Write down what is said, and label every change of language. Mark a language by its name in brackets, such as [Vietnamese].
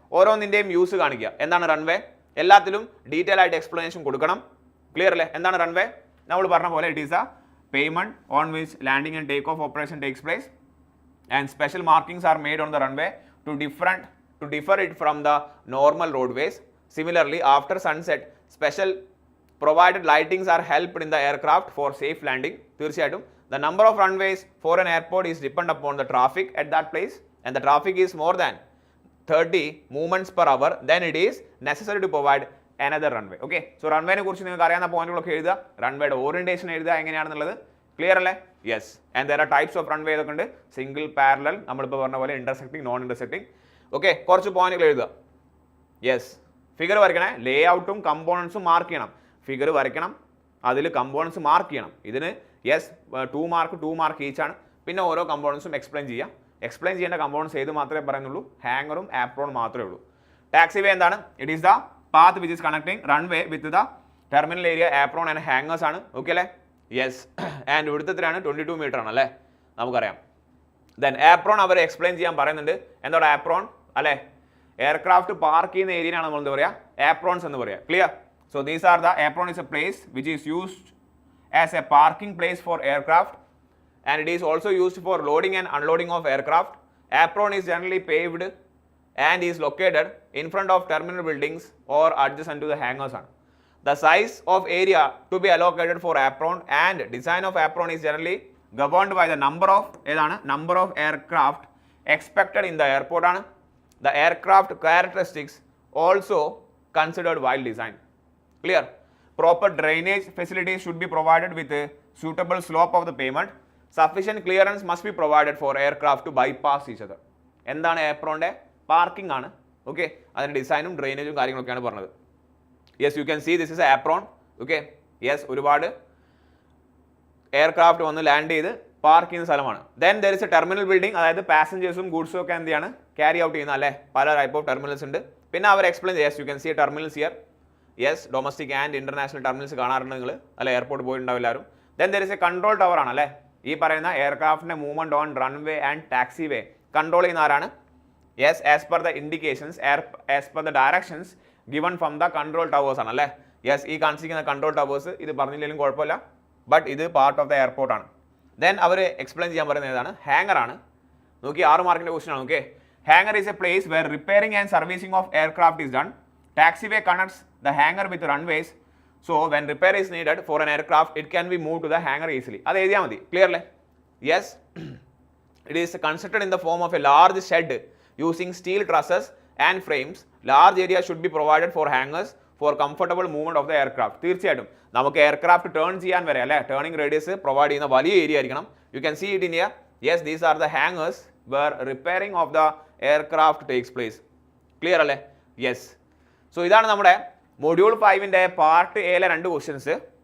[Malayalam] ഓരോന്നിൻ്റെയും യൂസ് കാണിക്കുക. എന്താണ് റൺവേ, എല്ലാത്തിലും ഡീറ്റെയിൽ ആയിട്ട് എക്സ്പ്ലനേഷൻ കൊടുക്കണം. ക്ലിയർ അല്ലേ? എന്താണ് റൺവേ, നമ്മൾ പറഞ്ഞ പോലെ [English] It is a pavement on which landing and take off operation takes place and special markings are made on the runway to differ it from the normal roadways. Similarly, after sunset, special provided lightings are helped in the aircraft for safe landing. തീർച്ചയായിട്ടും the number of runways for an airport is depend upon the traffic at that place, and the traffic is more than 30 movements per hour, then it is necessary to provide another runway. [Malayalam] Okay, so runway നെ കുറിച്ച് നിങ്ങൾക്ക് അറിയാവുന്ന പോയിന്റുകളൊക്കെ എഴുതുക, റൺവേയുടെ orientation എഴുതുക എങ്ങനെയാണെന്നുള്ളത്. Clear അല്ലേ? Yes. And [English] there are types of runway [Malayalam] ഏതൊക്കെ ഉണ്ട്, സിംഗിൾ, പാരലൽ, നമ്മളിപ്പോൾ പറഞ്ഞ പോലെ ഇന്റർസെക്ടിങ്, നോൺ ഇന്റർസെക്ടിങ്. ഓക്കെ, കുറച്ച് പോയിന്റുകൾ എഴുതുക. യെസ്, ഫിഗർ വരയ്ക്കണേ, ലേ ഔട്ടും കമ്പോണൻസും മാർക്ക് ചെയ്യണം. ഫിഗർ വരയ്ക്കണം, അതിൽ കമ്പോണൻസ് മാർക്ക് ചെയ്യണം. ഇതിന് യെസ് 2 മാർക്ക് ഈച്ചാണ്. പിന്നെ ഓരോ കമ്പോണൻസും എക്സ്പ്ലെയിൻ ചെയ്യാം. എക്സ്പ്ലെയിൻ ചെയ്യേണ്ട കമ്പോണൻസ് ഏത് മാത്രമേ പറയുന്നുള്ളൂ, ഹാങ്ങറും ആപ്രോൺ മാത്രമേ ഉള്ളൂ. [English] Taxiway എന്താണ്, it is the path which is connecting runway with the terminal area, apron and hangars ആണ്. Okay അല്ലേ? Yes. [Malayalam] ആൻഡ് ഇവിടുത്തെ എത്രയാണ്, 22 മീറ്റർ ആണ് അല്ലേ, നമുക്കറിയാം. ദെൻ ആപ്രോൺ അവർ എക്സ്പ്ലെയിൻ ചെയ്യാൻ പറയുന്നുണ്ട്. എന്താണ് ആപ്രോൺ അല്ലേ, എയർക്രാഫ്റ്റ് പാർക്ക് ചെയ്യുന്ന ഏരിയയാണ് നമ്മൾ എന്താ പറയുക, ആപ്രോൺസ് എന്ന് പറയുക. Clear? [English] So these are the apron is a place which is used as a parking place for aircraft and it is also used for loading and unloading of aircraft. Apron is generally paved and is located in front of terminal buildings or adjacent to the hangars. The size of area to be allocated for apron and design of apron is generally governed by the number of aircraft expected in the airport. The aircraft characteristics also considered while design. Clear? Proper drainage facilities should be provided with a suitable slope of the pavement. Sufficient clearance must be provided for aircraft to bypass each other. [Malayalam] എന്താണ് ഏപ്രോണിൻ്റെ parking ആണ്. Okay, അതിൻ്റെ ഡിസൈനും ഡ്രെയിനേജും കാര്യങ്ങളൊക്കെയാണ് പറഞ്ഞത്. Yes, [English] You can see this is apron. [Malayalam] Okay, yes, ഒരുപാട് aircraft വന്ന് land ചെയ്ത് park ചെയ്യുന്ന സ്ഥലമാണ്. [English] then there is a terminal building, [Malayalam] അതായത് പാസഞ്ചേഴ്സും ഗുഡ്സും ഒക്കെ എന്ത് ചെയ്യാണ്, ക്യാരി ഔട്ട് ചെയ്യുന്ന അല്ലേ, പല ടൈപ്പ് ഓഫ് ടെർമിനൽസ് ഉണ്ട്. പിന്നെ അവർ explain yes, [English] You can see terminals here. [Malayalam] Yes, [English] domestic and international terminals [Malayalam] കാണാറുണ്ട് നിങ്ങൾ, അല്ലെ, എയർപോർട്ട് പോയിട്ടുണ്ടാവും എല്ലാവരും. [English] then there is a control tower [Malayalam] ആണ് അല്ലേ, ഈ പറയുന്ന എയർക്രാഫ്റ്റിന്റെ [English] movement on runway and taxiway [Malayalam] control ചെയ്യുന്ന ആരാണ്? [English] Yes, as per the indications, as per the directions given from the control towers ആണ് അല്ലേ. [Malayalam] യെസ്, ഈ കാണിച്ചിരിക്കുന്ന കൺട്രോൾ ടവേഴ്സ് ഇത് പറഞ്ഞില്ലെങ്കിലും കുഴപ്പമില്ല, ബട്ട് ഇത് [English] part of the airport [Malayalam] ആണ്. ദെൻ അവർ എക്സ്പ്ലെയിൻ ചെയ്യാൻ പറയുന്നത് ഏതാണ്? ഹാങ്ങർ ആണ്. നോക്കി, 6 മാർക്കിന്റെ ക്വസ്റ്റൻ ആണ്. [English] Okay, hangar is a place where repairing and servicing of aircraft is done. Taxiway connects the hangar with runways. So when repair is needed for an aircraft, it can be moved to the hangar easily. [Malayalam] അത് എഴുതിയാൽ മതി. [English] Clear അല്ലേ? Yes, it is constructed in the form of a large shed using steel trusses and frames. Large area should be provided for hangars for comfortable movement of the aircraft. [Malayalam] തീർച്ചയായിട്ടും നമുക്ക് aircraft turn ചെയ്യാൻ വരെ അല്ലേ, turning radius provide ചെയ്യുന്ന വലിയ area ആയിരിക്കണം. [English] You can see it in here. Yes, these are the hangars where repairing of the aircraft takes place. Clear അല്ലേ? Yes. [Malayalam] So ഇതാണ് നമ്മുടെ മൊഡ്യൂൾ 5ൻ്റെ പാർട്ട് എയിലെ 2 ക്വസ്റ്റ്യൻസ്.